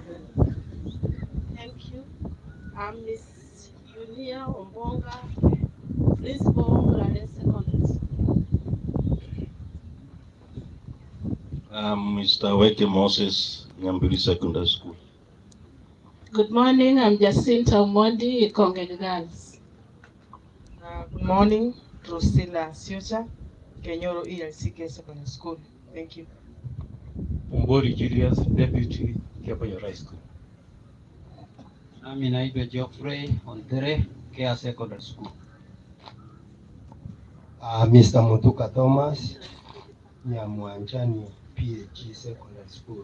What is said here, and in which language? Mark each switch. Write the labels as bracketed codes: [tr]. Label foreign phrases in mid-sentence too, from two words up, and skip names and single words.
[en] Thank you. I'm Miss Yunia Ombonga, Principal Murale Secondary School. I'm Mr. Weke Moses, Nyambili Secondary School. Good morning, I'm Jacinta Mondi, Ikonge Girls. Good morning, Drusilla Siucha, Kenyoro ELCK Secondary School. Thank you. Umbori Julius, Deputy Kepoyo High School. [sw] Nami naitwa Geoffrey Ontere, Kea Secondary School. [en] Mr. Mutuka Thomas, Nyamwanjani, PhD Secondary School.